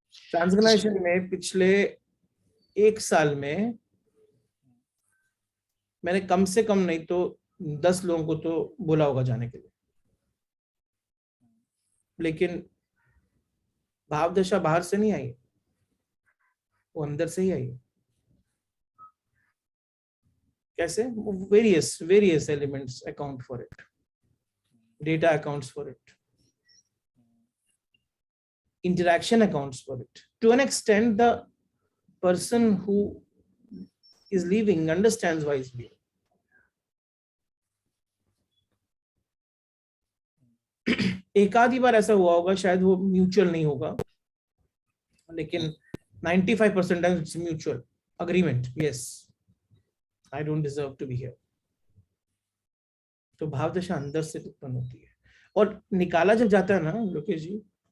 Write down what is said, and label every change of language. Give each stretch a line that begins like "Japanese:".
Hindi: Transformation में पिछले 1 साल में मैंने कम से कम नहीं तो 10 लोगों को तो बोला होगा जाने के लिए, लेकिन भाव दशा बाहर से नहीं आई, वो अंदर से ही आई।
English: कैसे? Various various elements account for it, data accounts for it, interaction accounts for it. To an extent, the person who is leaving understands why he's leaving.
Hindi: एक आधी बार ऐसा हुआ होगा, शायद वो म्यूचुअल नहीं होगा, लेकिन
English: 95% times it's mutual agreement. Yes, I don't deserve to be here.
Hindi: तो भाव दशा अंदर से उत्पन्न होती है, और निकाला जब जाता है ना लोकेश जी,